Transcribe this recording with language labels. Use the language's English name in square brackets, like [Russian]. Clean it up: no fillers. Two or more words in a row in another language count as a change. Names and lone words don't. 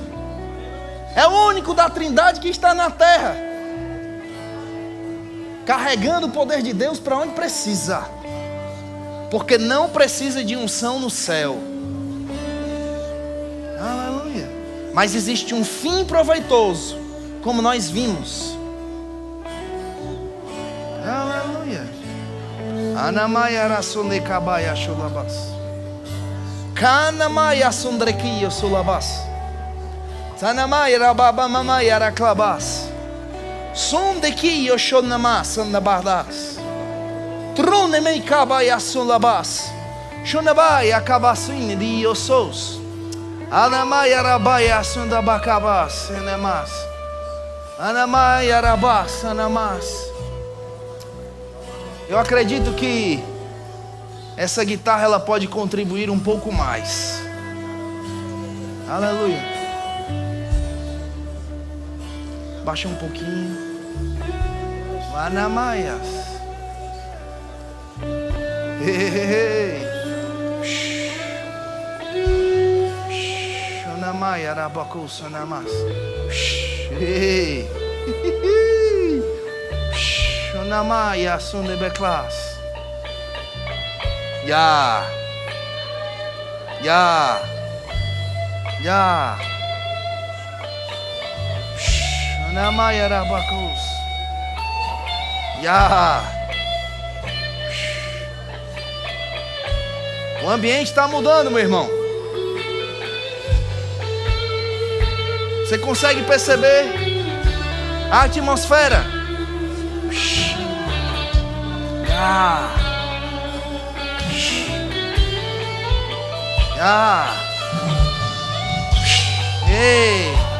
[Portuguese] É o único da Trindade que está na terra, carregando o poder de Deus para onde precisa. Porque não precisa de unção no céu. Aleluia. Mas existe um fim proveitoso, como nós vimos. Aleluia. Anamaya rasonde kabaya shulabas. Kanamaya sondrekiyo sulabas. Tanamaya rababa mamaya raklabas. Sondekiyo shonamas andabardas. Trunemei kabaya sulabas. Shonabaya kabasine diosos. Anamaya rabaya sundabakabas enemas. Anamaya rabas anamas. Eu acredito que essa guitarra ela pode contribuir um pouco mais. Aleluia. Baixa um pouquinho. Anamaias. Shonamaya rabakus anamas. Shonamaya sundebeklas. Ya. Shonamaya rabakus. Ya. O ambiente está mudando, meu irmão. Você consegue perceber a atmosfera? Ei.